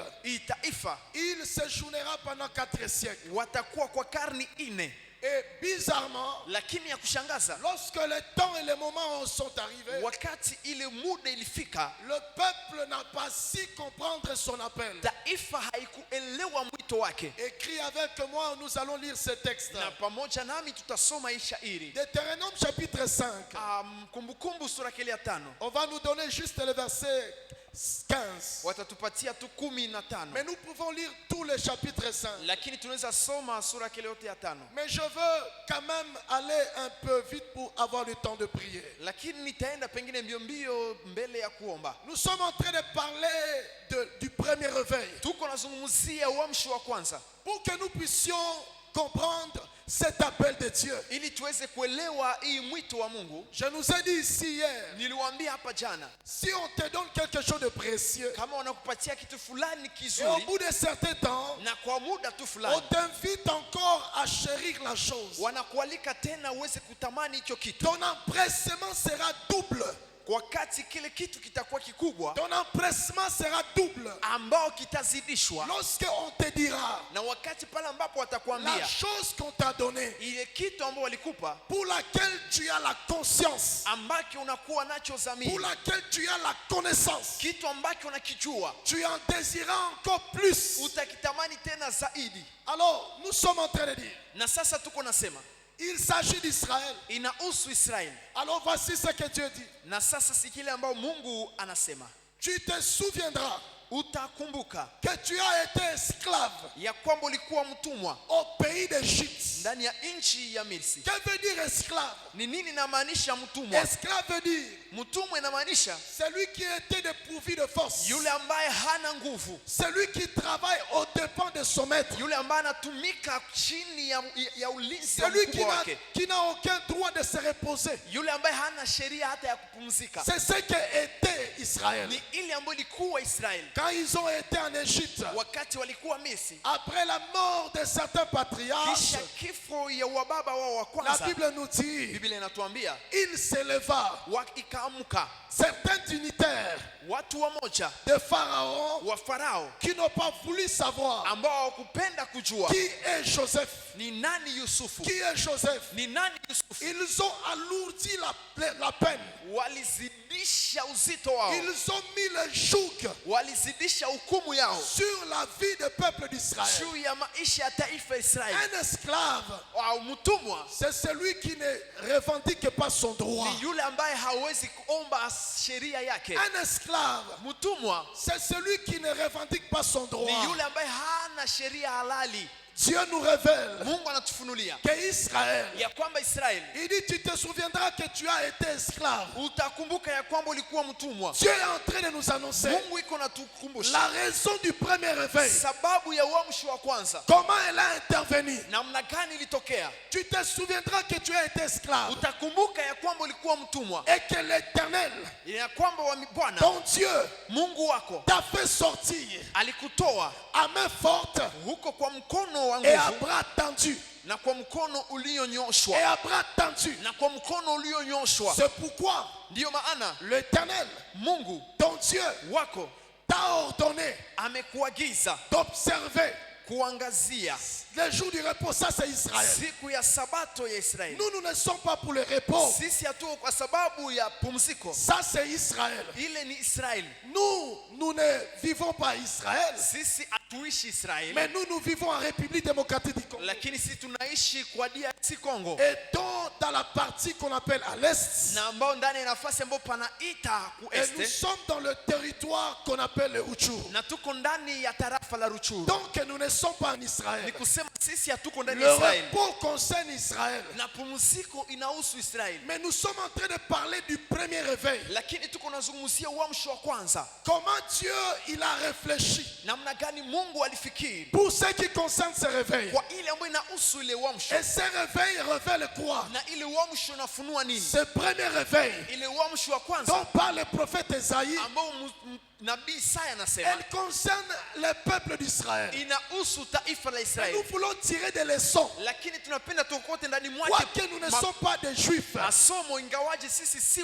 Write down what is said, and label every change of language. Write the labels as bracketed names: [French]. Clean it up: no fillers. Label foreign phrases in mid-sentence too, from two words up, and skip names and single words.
[Swahili] hii taifa [French] il séjournera pendant 4 siècles. [Swahili] watakuwa kwa karni 4. [French] Et bizarrement, [Swahili] Lakini ya kushangaza, [French] lorsque le temps et les moments sont arrivés, [Swahili] wakati ile muda ilifika, [French] le peuple n'a pas su comprendre son appel. [Swahili] taifa haikuelewa mwito wake. [French] Écrit avec moi, nous allons lire ce texte. [Swahili] Na pamoja nami tutasoma hii shairi. [French] Deutéronome chapitre 5. [Swahili] Kumbukumbu sura ya 5. [French] On va nous donner juste le verset 15. [Swahili] Watatupatia tu 15. [French] Mais nous pouvons lire tous les chapitres 5. [Swahili] Lakini tunaweza soma sura yote ya 5. [French] Mais je veux quand même aller un peu vite pour avoir le temps de prier. [Swahili] Lakini nitaenda pengine mbio mbio mbele ya kuomba. [French] Nous sommes en train de parler du premier réveil. [Swahili] Tuko nazungumzia uamsho wa kwanza, [French] Pour que nous puissions comprendre cet appel de Dieu. [Swahili] ili tuweze kuelewa hii mwito wa Mungu. [French] Je nous ai dit ici hier, [Swahili] Niliwaambia hapa jana, [French] si on te donne quelque chose de précieux, [Swahili] kama wanakupatia kitu fulani [French] et au [Swahili] kizuri [French] bout de certain temps, [Swahili] na kwa muda tu [French] on [Swahili] fulani, [French] t'invite encore à chérir la chose, [Swahili] wanakualika tena uweze kutamani hicho kitu. [French] ton empressement sera double. [Swahili] Wakati kile kitu kitakuwa kikubwa, [French] Ton empressement sera double. [Swahili] ambao kitazidishwa, [French] Lorsque on te dira [Swahili] na wakati pale ambapo [French] la [Swahili] watakwambia [French] chose qu'on t'a donnée, [Swahili] ile kitu ambao walikupa, [French] pour laquelle tu as la conscience, [Swahili] ambacho unakuwa nacho [French] pour [Swahili] dhamiri, [French] laquelle tu as la connaissance, [Swahili] kitu ambacho unakijua, [French] tu en désiras encore plus. [Swahili] utakitamani tena zaidi. [French] Alors, nous sommes en train de dire, [Swahili] Na sasa tuko nasema [French] il s'agit d'Israël. [Swahili] inahusu Israeli. [French] Alors voici ce que Dieu dit. [Swahili] Na sasa si kile ambao Mungu anasema. [French] Tu te souviendras [Swahili] Utakumbuka [French] que tu as été esclave [Swahili] ya kwamba ulikuwa mtumwa [French] au pays d'Égypte. [Swahili] ndani ya nchi ya Misri. [French] Que veut dire esclave? [Swahili] Ni nini inamaanisha mtumwa? [French] Esclave veut dire [Swahili] Mtumwa inamaanisha [French] celui qui était dépourvu de force, [Swahili] yule ambaye hana nguvu, [French] celui qui travaille aux dépens de son maître, [Swahili] yule ambaye anatumika chini ya ulinzi wa [French] celui [Swahili] mkubwa wake, [French] qui n'a aucun droit de se reposer. [Swahili] yule ambaye hana sheria hata ya kupumzika. [French] C'est ce qu'était Israël. [Swahili] ni ile ambayo ilikuwa Israeli [French] Quand ils ont été en Égypte, [Swahili] wakati walikuwa Misri, [French] après la mort de certains patriarches, [Swahili] kisha kifo ya wababa wao wa [French] la [Swahili] kwanza, [French] Bible nous dit, [Swahili] Biblia inatuambia [French] il s'éleva [Swahili] ikaamka [French] certains dignitaires [Swahili] watu wamoja [French] de Pharaon [Swahili] wa Farao [French] qui n'ont pas voulu savoir [Swahili] ambao hawakupenda kujua [French] qui est Joseph. [Swahili] ni nani Yusufu, [French] Qui est Joseph? [Swahili] ni nani Yusufu. [French] Ils ont alourdi la peine. [Swahili] Walizidisha uzito wao, [French] Ils ont mis le joug [Swahili] walizidisha hukumu yao [French] sur la vie du peuple d'Israël. [Swahili] juu ya maisha ya taifa ya Israeli. [French] Un esclave, [Swahili] Au mtumwa [French] c'est celui qui ne revendique pas son droit. [Swahili] ni yule ambaye hawezi kuomba sheria yake. [French] Un esclave, [Swahili] Mtumwa [French] c'est celui qui ne revendique pas son droit. [Swahili] ni yule ambaye hana sheria halali. [French] Dieu nous révèle [Swahili] Mungu anatufunulia [French] que Israël, [Swahili] ya kwamba Israeli, [French] il dit, tu te souviendras que tu as été esclave. [Swahili] utakumbuka ya kwamba ulikuwa mtumwa. [French] Dieu est en train de nous annoncer [Swahili] Mungu iko natukumbusha [French] la raison du premier réveil. [Swahili] sababu ya uamsho wa kwanza, [French] Comment elle a intervenu. [Swahili] namna gani ilitokea. [French] Tu te souviendras que tu as été esclave [Swahili] Utakumbuka ya kwamba ulikuwa mtumwa, [French] et que l'Éternel, [Swahili] ya kwamba Bwana [French] ton Dieu, [Swahili] Mungu wako [French] t'a fait sortir [Swahili] alikutoa [French] à main forte [Swahili] huko kwa mkono wa [French] et à [Swahili] nguvu [French] bras tendu. [Swahili] na kwa mkono [French] Et [Swahili] ulionyooshwa, [French] à bras tendu. [Swahili] na kwa mkono ulionyooshwa. [French] C'est pourquoi [Swahili] Ndiyo maana [French] l'Éternel, [Swahili] Mungu [French] ton Dieu, [Swahili] wako [French] t'a ordonné [Swahili] amekuagiza [French] d'observer [Swahili] kuangazia [French] les jours du repos. Ça, c'est Israël. [Swahili] siku ya sabato ya Israeli. [French] Nous ne sommes pas pour le repos. [Swahili] Sisi hatuko kwa sababu ya pumziko, [French] Ça, c'est Israël. [Swahili] ile ni Israeli. [French] Nous ne vivons pas Israël, [Swahili] Sisi hatuishi Israeli, [French] mais nous vivons en République démocratique du Congo. [Swahili] lakini sisi tunaishi kwa DRC Congo, [French] Et donc, dans la partie qu'on appelle à l'est, [Swahili] na ambao ndani ya nafasi ambayo panaita [French] et nous [Swahili] kueste, [French] sommes dans le territoire qu'on appelle le Utshuru. [Swahili] na tuko ndani ya tarafa la Ruchuru. [French] Donc, nous ne sommes pas en [Swahili] Ni [French] Israël. [Swahili] kusema sisi hatuko ndani [French] Le [Swahili] ya Israeli, [French] repos concerne Israël. [Swahili] na pumziko inahusu Israeli, [French] Mais nous sommes en train de parler du premier réveil. [Swahili] lakini tuko nazungumzia uamsho wa kwanza. [French] Comment Dieu, il a réfléchi [Swahili] Namna gani Mungu alifikiri [French] pour ce qui concerne ce réveil. [Swahili] kwa ile ambayo inahusu ile uamsho, [French] Et ce réveil révèle quoi? [Swahili] na ile uamsho inafunua nini? [French] Ce premier réveil [Swahili] Ile uamsho wa kwanza [French] dont parle le prophète Esaïe, [Swahili] ambao nabii Isaya anasema [French] elle concerne le peuple d'Israël. [Swahili] inahusu taifa la [French] Et [Swahili] Israeli, [French] nous voulons tirer des leçons. [Swahili] lakini tunapenda tukote ndani mwake [French] Quoique nous ne sommes pas des juifs, [Swahili] masomo, ingawaje sisi si